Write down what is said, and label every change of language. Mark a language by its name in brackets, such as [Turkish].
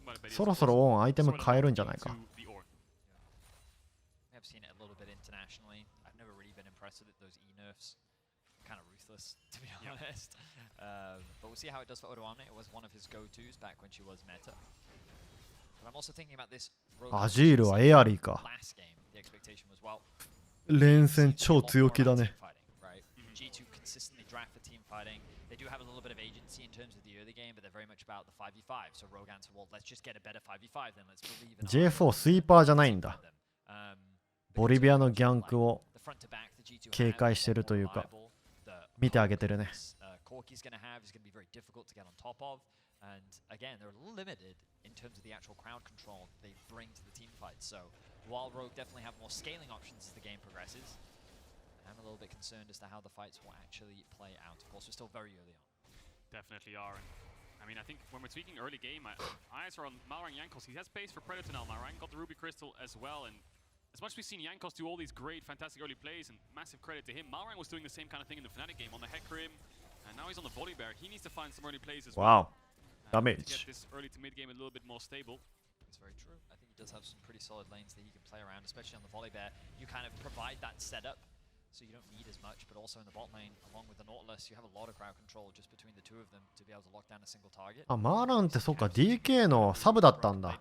[Japanese] そろそろオンアイテム変えるんじゃないか。 [English] I've seen it a little bit internationally. I've never really been impressed with it, those E-nerfs. Kind of ruthless, to be honest. But we'll see how it does for Odoamne. It was one of his go-tos back when she was meta. But I'm also thinking about this. [Japanese] アジールはエアリーか。 [English] Last game, the expectation was, well, [Japanese] 連戦超強気だね。 [English] G2 consistently draft for team fighting. They do have a little bit of agency in terms of the early game, but they're very much about the 5v5. So Rogue answered, well, let's just get a better 5v5 then. Let's believe in [Japanese] J4 スイーパーじゃないんだ。ボリビアのギャンクを警戒してるというか、見てあげてるね。 [English] And again, they're limited in terms of the actual crowd control they bring to the team fight. So while Rogue definitely have more scaling options as the game progresses, I'm a little bit concerned as to how the fights will actually play out. Of course, we're still very early on. Definitely are. And I mean, I think when we're tweaking early game, eyes are on Malrang Jankos. He has space for Predator now. Malrang got the Ruby Crystal as well, and as much as we've seen Jankos do all these great, fantastic early plays, and massive credit to him, Malrang was doing the same kind of thing in the Fnatic game on the Heck Rim, and now he's on the Volley Bear. He needs to find some early plays as well. To Damage. get this early to mid game a little bit more stable. It's very true. I think he does have some pretty solid lanes that he can play around, especially on the Volley Bear. You kind of provide that setup, so you don't need as much, but also in the bot lane, along with the Nautilus, you have a lot of crowd control just between the two of them to be able to lock down a single target. [Japanese] あ、マーランってそっか DK のサブだったんだ。